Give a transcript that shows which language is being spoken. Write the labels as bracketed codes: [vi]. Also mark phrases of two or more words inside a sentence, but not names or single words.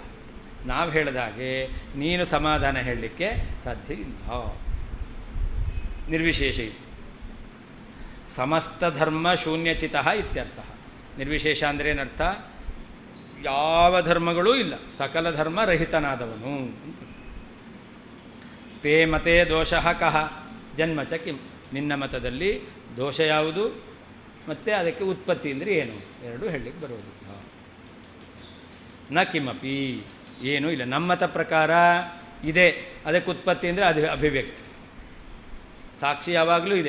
[kn] ನಾವು ಹೇಳಿದಾಗೆ ನೀನು ಸಮಾಧಾನ ಹೇಳಲಿಕ್ಕೆ ಸಾಧ್ಯ ಇಲ್ಲ. [sa] ನಿರ್ವಿಶೇಷ ಇತಿ ಸಮಸ್ತ ಧರ್ಮ ಶೂನ್ಯಚಿತ ಇತ್ಯರ್ಥ. [kn] ನಿರ್ವಿಶೇಷ ಅಂದರೆ ಏನರ್ಥ? ಯಾವ ಧರ್ಮಗಳೂ ಇಲ್ಲ, ಸಕಲ ಧರ್ಮ ರಹಿತನಾದವನು. [sa] ತೇ ಮತೆ ದೋಷಃ ಕಃ ಜನ್ಮ ಚ ಕಿಂ. [kn] ನಿನ್ನ ಮತದಲ್ಲಿ ದೋಷ ಯಾವುದು ಮತ್ತು ಅದಕ್ಕೆ ಉತ್ಪತ್ತಿ ಅಂದರೆ ಏನು, ಎರಡೂ ಹೇಳಲಿಕ್ಕೆ ಬರೋದಿಲ್ಲ. [sa] ನ ಕಿಮಪಿ, [kn] ಏನೂ ಇಲ್ಲ. ನಮ್ಮ ಮತ ಪ್ರಕಾರ ಇದೆ, ಅದಕ್ಕೆ ಉತ್ಪತ್ತಿ ಅಂದರೆ ಅದು ಅಭಿವ್ಯಕ್ತಿ. ಸಾಕ್ಷಿ ಯಾವಾಗಲೂ ಇದೆ.